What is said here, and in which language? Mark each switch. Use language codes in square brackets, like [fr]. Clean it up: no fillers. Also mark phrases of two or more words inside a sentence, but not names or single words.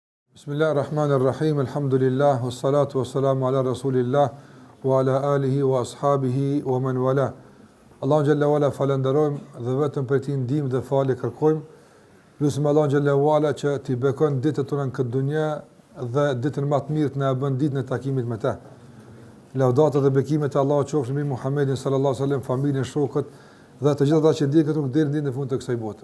[ar] بسم الله الرحمن الرحيم، الحمد لله، والصلاة والسلام على رسول الله، وعلى آله وأصحابه ومن والاه. [sq] Allahu [ar] جل وعلا [sq] falenderojmë dhe vetëm për ti ndihmë dhe falje kërkojmë. Lutim Allahu [ar] جل وعلا [sq] që t'i bekon ditët tona në këtë dunjë dhe ditën më të mirë të na bën ditën e takimit me të. Lavdata dhe bekimet e Allahut qofshin mbi Muhammedin [ar] صلى الله عليه وسلم, [sq] familjen, shokët dhe të gjithë ata që ndjekën rrugën deri në fund të kësaj bote.